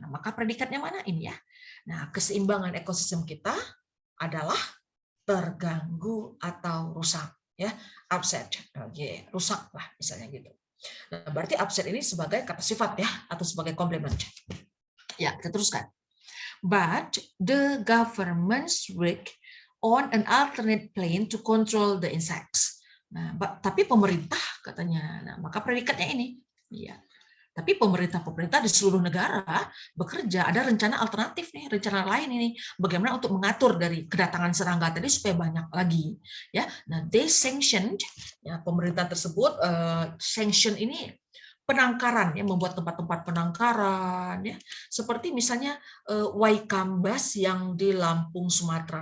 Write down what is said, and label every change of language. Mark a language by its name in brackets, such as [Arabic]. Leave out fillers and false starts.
[Indonesian] Nah, maka predikatnya mana ini ya? Nah, keseimbangan ekosistem kita adalah terganggu atau rusak ya, upset. Oke, rusak lah misalnya gitu. Nah, berarti upset ini sebagai kata sifat ya atau sebagai komplement. Ya, kita teruskan. [English] But the government's work on an alternate plan to control the insects. [Indonesian] Nah, tapi pemerintah katanya. Nah, maka predikatnya ini. Ya. Tapi pemerintah di seluruh negara bekerja, ada rencana alternatif nih, rencana lain ini, bagaimana untuk mengatur dari kedatangan serangga tadi supaya banyak lagi, ya. Nah, [English] they sanctioned, [Indonesian] ya, pemerintah tersebut sanction ini penangkaran, ya, membuat tempat-tempat penangkaran, ya, seperti misalnya Waikambas yang di Lampung, Sumatera.